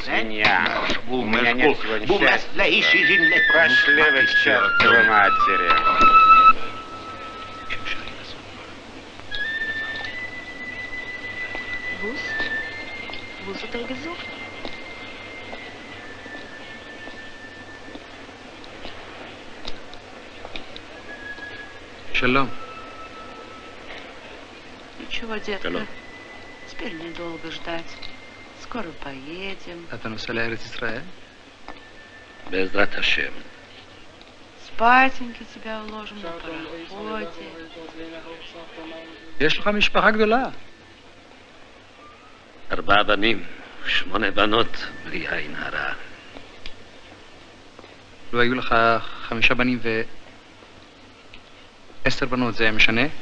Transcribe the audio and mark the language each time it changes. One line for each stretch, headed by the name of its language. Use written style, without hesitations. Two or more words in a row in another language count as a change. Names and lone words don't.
Russian: Свинья. У меня нет сегодня счастья. Пошли вы к чертовой матери.
German: Wo hat er gesucht?
Russian: Шалом. Ничего, детка. Теперь недолго ждать. Скоро поедем.
Hebrew: אתה נוסע לארץ ישראל? בעזרת השם.
Russian: Спатеньки тебя уложим на пароходе.
Hebrew: יש לך משפחה גדולה. 4 בנים, 8 בנות, בלי עין הרע. לו היו לך 5 בנים ו10 בנות, זה משנה?